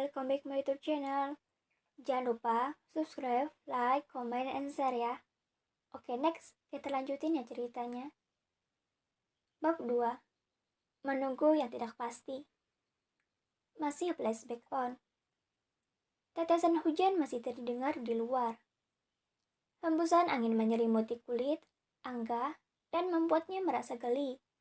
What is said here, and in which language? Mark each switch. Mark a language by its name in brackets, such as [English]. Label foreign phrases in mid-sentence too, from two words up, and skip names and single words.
[English] back my YouTube channel. [Indonesian] Jangan lupa [English] subscribe, like, comment, and share ya. [Indonesian] Oke, next kita lanjutin ya ceritanya. Bab 2. Menunggu yang tidak pasti. Masih [English] flashback on. [Indonesian] Tetesan hujan masih terdengar di luar. Hembusan angin menyelimuti kulit Angga dan membuatnya merasa geli.